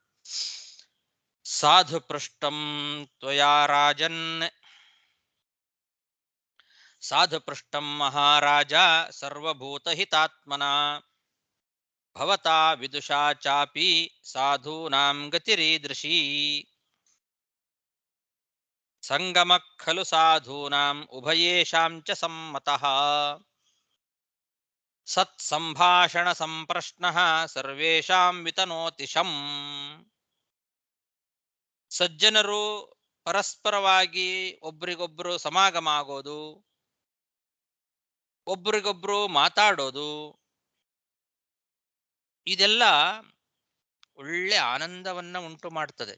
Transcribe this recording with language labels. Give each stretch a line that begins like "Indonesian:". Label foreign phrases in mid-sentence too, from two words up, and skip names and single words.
Sanskrit: ಸಾಧು ಪೃಷ್ಟಂ ತ್ವಯಾ ರಾಜನ್, ಸಾಧು ಪೃಷ್ಟಂ ಮಹಾರಾಜ ಸರ್ವಭೂತಹಿತಾತ್ಮನ ಭವತಾ ವಿದುಷಾ ಚಾಪಿ ಸಾಧೂನಾಂ ಗತಿರೀದೃಶೀ. ಸಂಗಮ ಖಲು ಸಾಧೂನಾಂ ಉಭಯೇಷಾಂ ಚ ಸಮ್ಮತಃ ಸತ್ಸಂಭಾಷಣ ಸಂಪ್ರಶ್ನಃ ಸರ್ವೇಷಾಂ ವಿತನೋತಿಶಂ.
Kannada: ಸಜ್ಜನರು ಪರಸ್ಪರವಾಗಿ ಒಬ್ರಿಗೊಬ್ರು ಸಮಾಗಮ ಆಗೋದು, ಒಬ್ರಿಗೊಬ್ರು ಮಾತಾಡೋದು, ಇದೆಲ್ಲ ಒಳ್ಳೆ ಆನಂದವನ್ನ ಉಂಟು ಮಾಡ್ತದೆ.